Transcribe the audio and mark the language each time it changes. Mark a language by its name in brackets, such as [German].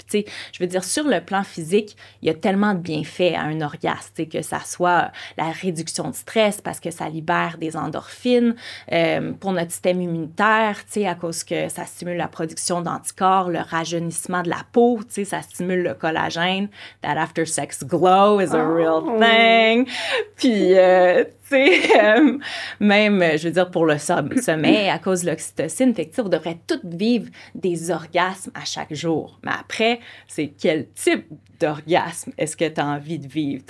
[French] Puis, tu sais, je veux dire, sur le plan physique, il y a tellement de bienfaits à un orgasme, tu sais, que ça soit la réduction du stress, parce que ça libère des endorphines, pour notre système immunitaire, tu sais, à cause que ça stimule la production d'anticorps, le rajeunissement de la peau, tu sais, ça stimule le collagène. [English] That after sex glow is a real thing. [French] Puis, tu sais, même, je veux dire, pour le sommeil, à cause de l'oxytocine, fait que, on devrait tous vivre des orgasmes à chaque jour. Mais après, c'est quel type d'orgasme est-ce que tu as envie de vivre?